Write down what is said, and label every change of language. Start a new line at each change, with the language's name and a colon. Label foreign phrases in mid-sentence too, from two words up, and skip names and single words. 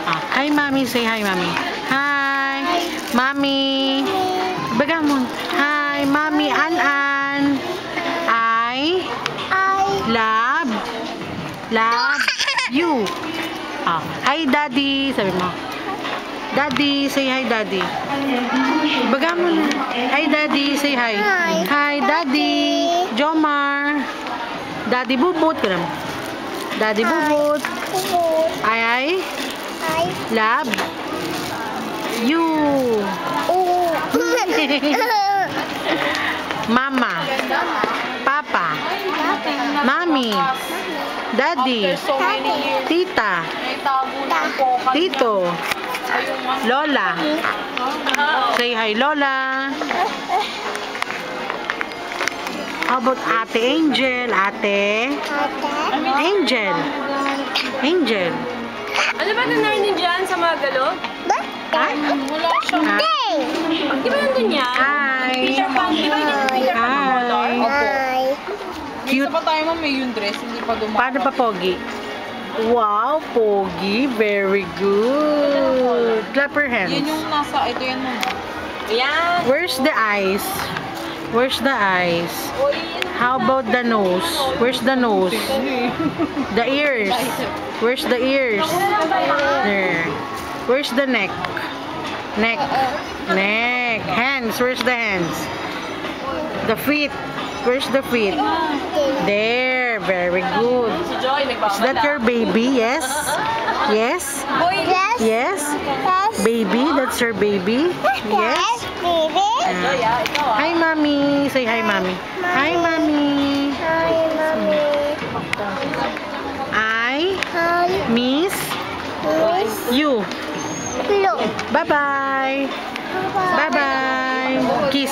English: Hi, mommy. Say hi, mommy. Hi, mommy.
Filipino: Baga mo.
English: Hi, mommy.
Filipino: An-an.
English: I love you. Hi, daddy.
Filipino: Sabi mo.
English: Daddy. Say hi, daddy.
Filipino: Baga mo na. Hi,
English: daddy. Say hi. Hi, daddy. Jomar. Daddy Bubut. Daddy Bubut. I love you. Mama, Papa, Mommy, Daddy, Tita, Tito, Lola. Say hi, Lola. How about Ate Angel? Ate Angel. Angel.
Filipino: Ano ba nanay niyo dyan sa mga galo? Wala siyang... Di ba nandun yan?
English: Hi. Peter Pan.
Filipino: Di ba yung Peter Pan ng color? Opo.
English: Cute.
Filipino: Isa pa tayo may yung dress, hindi pa dumawa. Paano pa, Pogi? Wow, Pogi.
English: Very good. Clap your hands.
Filipino: Yan yung nasa, ito yan mo. Ayan.
English: Where's the eyes? Where's the eyes? How about the nose? Where's the nose? The ears. Where's the ears? There. Where's the neck? Neck. Neck. Hands. Where's the hands? The feet. Where's the feet? There. Very good. Is that your baby? Yes? Yes? Yes? Baby? That's your baby? Yes? Hi, mommy. Say hi, mommy. Hi, mommy. I miss you. Bye-bye. Bye-bye. Kiss.